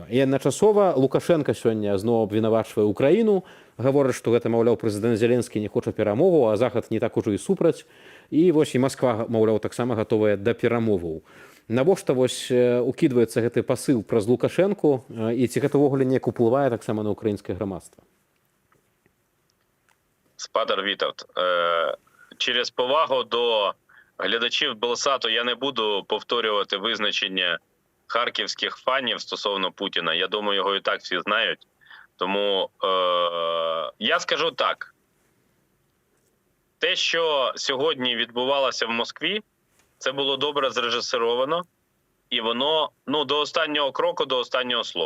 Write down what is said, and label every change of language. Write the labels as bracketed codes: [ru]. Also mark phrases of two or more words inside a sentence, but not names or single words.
[be] І адначасова Лукашенка сёння зноў абвінавачвае Украіну, гаворыць, што гэта, маўляў, прэзідэнт Зеленскі не хоча перамоваў, а Захад не так ужо і супраць. І вось і Масква, маўляў, таксама гатовая да перамоваў. Навошта вось укідваецца гэты пасыл праз Лукашэнку, і ці гэта ўвогуле неяк уплывае таксама на ўкраінскае грамадства? Спадар Вітаўт, [uk] через повагу до глядачів Белсату я не буду повторювати визначення харківських фанів стосовно Путіна. Я думаю, його і так всі знають. Тому я скажу так. Те, що сьогодні відбувалося в Москві, це було добре зрежисеровано, і воно до останнього кроку, до останнього слова.